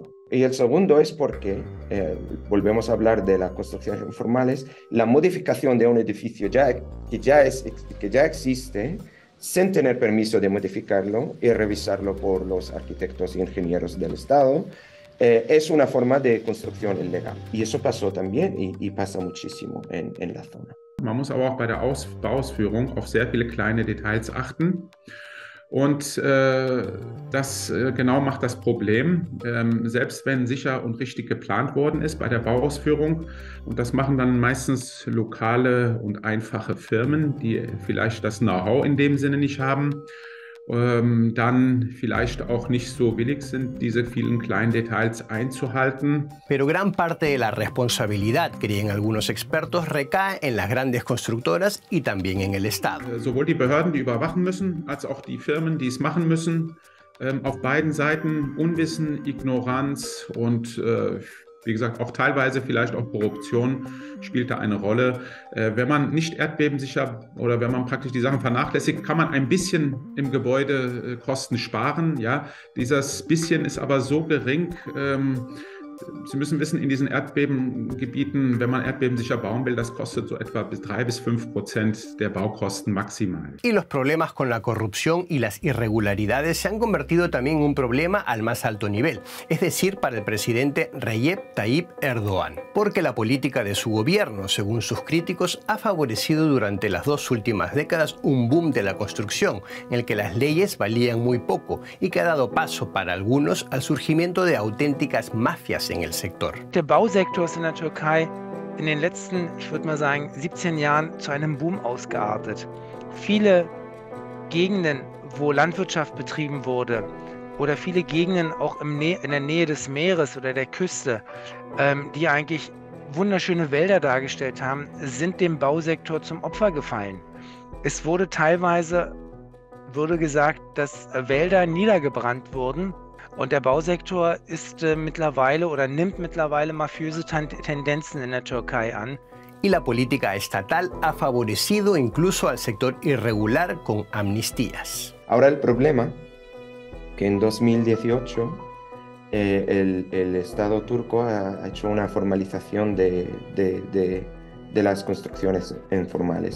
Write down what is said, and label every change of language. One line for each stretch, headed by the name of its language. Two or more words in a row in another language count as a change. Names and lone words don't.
Spanish: Y el segundo es porque, volvemos a hablar de las construcciones informales, la modificación de un edificio que ya existe, sin tener permiso de modificarlo y revisarlo por los arquitectos y ingenieros del Estado, es una forma de construcción ilegal. Y eso pasó también y pasa muchísimo en la zona.
German: Man muss aber auch bei der Bauausführung auf sehr viele kleine Details achten. Und das genau macht das Problem, selbst wenn sicher und richtig geplant worden ist bei der Bauausführung. Und das machen dann meistens lokale und einfache Firmen, die vielleicht das Know-how in dem Sinne nicht haben. Dann vielleicht auch nicht so willig sind, diese vielen kleinen Details einzuhalten.
Spanish: Pero gran parte de la responsabilidad, creen algunos expertos, recae en las grandes constructoras y también en el Estado.
German: Sowohl die Behörden, die überwachen müssen, als auch die Firmen, die es machen müssen. Auf beiden Seiten Unwissen, Ignoranz und wie gesagt, auch teilweise vielleicht auch Korruption spielt da eine Rolle. Wenn man nicht erdbebensicher oder wenn man praktisch die Sachen vernachlässigt, kann man ein bisschen im Gebäude Kosten sparen. Ja? Dieses bisschen ist aber so gering. Sie müssen wissen, in diesen Erdbebengebieten, wenn man erdbebensicher bauen will, das kostet so etwa 3–5% der Baukosten maximal.
Spanish: Y los problemas con la corrupción y las irregularidades se han convertido también en un problema al más alto nivel, es decir, para el presidente Recep Tayyip Erdoğan, porque la política de su gobierno, según sus críticos, ha favorecido durante las 2 últimas décadas un boom de la construcción, en el que las leyes valían muy poco y que ha dado paso para algunos al surgimiento de auténticas mafias en el sector.
German: Der Bausektor ist in der Türkei in den letzten, ich würde mal sagen, 17 Jahren zu einem Boom ausgeartet. Viele Gegenden, wo Landwirtschaft betrieben wurde, oder viele Gegenden auch in der Nähe des Meeres oder der Küste, die eigentlich wunderschöne Wälder dargestellt haben, sind dem Bausektor zum Opfer gefallen. Es wurde teilweise gesagt, dass Wälder niedergebrannt wurden. Und der Bausektor ist mittlerweile oder nimmt mittlerweile mafiöse Tendenzen in der Türkei an.
Spanish: Y la política estatal ha favorecido incluso al sector irregular con amnistías. Ahora el problema, que en 2018 el Estado turco ha hecho una formalización de las construcciones informales.